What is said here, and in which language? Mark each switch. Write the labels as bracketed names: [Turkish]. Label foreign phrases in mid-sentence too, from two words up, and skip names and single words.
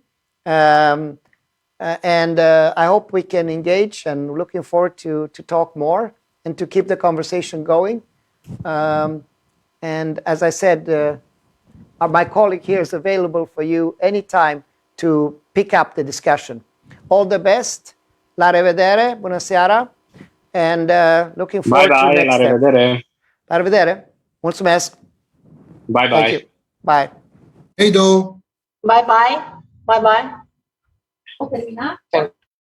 [English] And I hope we can engage, and looking forward to talk more and to keep the conversation going. And as I said, my colleague here is available for you anytime to pick up the discussion. All the best. [Romanian] La revedere. Bună seara. [English] And looking forward to next [Romanian] la revedere. La revedere. Mulțumesc. [English] Bye bye. Thank you. Bye. Hey, do. Bye bye. Bye bye. [Romanian] O terminat?